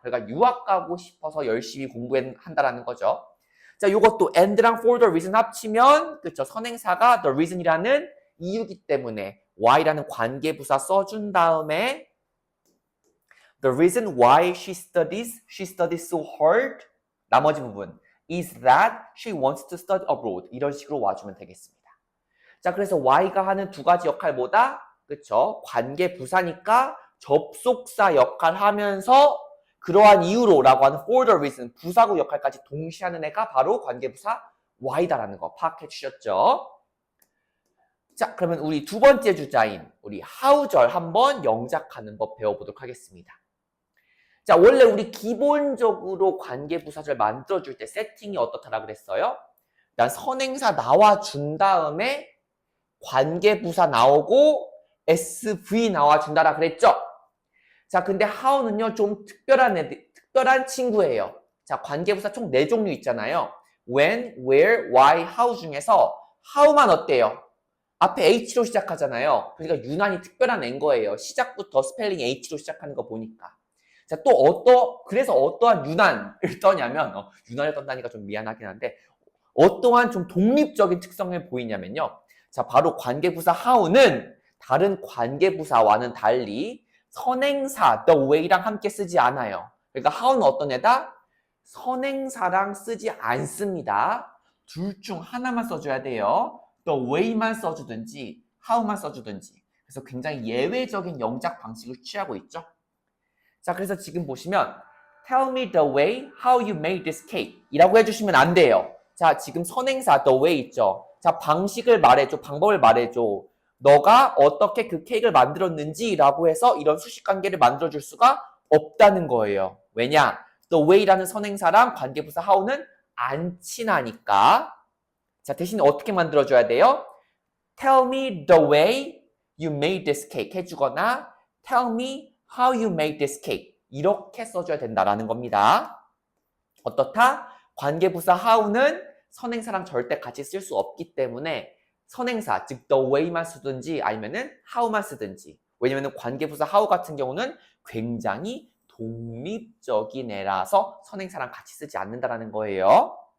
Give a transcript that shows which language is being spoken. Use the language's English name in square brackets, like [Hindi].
[Korean] 그러니까 유학 가고 싶어서 열심히 공부한다라는 거죠. 자, 요것도 and랑 for [English] the reason 합치면 그쵸 선행사가 the reason이라는 이유기 때문에 why라는 관계부사 써준 다음에 the reason why she studies so hard [Korean] 나머지 부분 [English] is that she wants to study abroad. [Korean] 이런 식으로 와주면 되겠습니다. 자, 그래서 Y가 하는 두 가지 역할 뭐다? 그쵸? 관계부사니까 접속사 역할 하면서 그러한 이유로 라고 하는 for the reason, 부사구 역할까지 동시에 하는 애가 바로 관계부사 Y다라는 거 파악해 주셨죠? 자, 그러면 우리 두 번째 주자인 우리 how절 한번 영작하는 법 배워보도록 하겠습니다. 자, 원래 우리 기본적으로 관계부사절 만들어줄 때 세팅이 어떻다라 그랬어요? 일단 선행사 나와준 다음에 관계부사 나오고 SV 나와준다라 그랬죠? 자, 근데 how는요, 좀 특별한 친구예요. 자, 관계부사 총 4종류 있잖아요. when, where, why, how 중에서 how만 어때요? 앞에 H로 시작하잖아요. 그러니까 유난히 특별한 애인 거예요. 시작부터 스펠링 H로 시작하는 거 보니까. 자, 그래서 어떠한 유난을 떠냐면, 유난을 떤다니까 좀 미안하긴 한데, 어떠한 좀 독립적인 특성을 보이냐면요. 자, 바로 관계부사 how는 다른 관계부사와는 달리 선행사 the way랑 함께 쓰지 않아요. 그러니까 how는 어떤 애다? 선행사랑 쓰지 않습니다. 둘 중 하나만 써줘야 돼요. the way만 써주든지 how만 써주든지. 그래서 굉장히 예외적인 영작 방식을 취하고 있죠. 자, 그래서 지금 보시면 [English] tell me the way how you made this cake [Korean] 이라고 해주시면 안 돼요. 자, 지금 선행사 the way 있죠. 자, 방식을 말해줘, 방법을 말해줘. 너가 어떻게 그 케이크를 만들었는지 라고 해서 이런 수식관계를 만들어줄 수가 없다는 거예요. 왜냐? the way라는 선행사랑 관계부사 how는 안 친하니까. 자, 대신 어떻게 만들어줘야 돼요? [English] tell me the way you made this cake [Korean] 해주거나 [English] tell me how you made this cake [Korean] 이렇게 써줘야 된다라는 겁니다. 어떻다? 관계부사 how는 선행사랑 절대 같이 쓸 수 없기 때문에 선행사, 즉 the way만 쓰든지 아니면은 how만 쓰든지. 왜냐면은 관계부사 how 같은 경우는 굉장히 독립적인 애라서 선행사랑 같이 쓰지 않는다라는 거예요.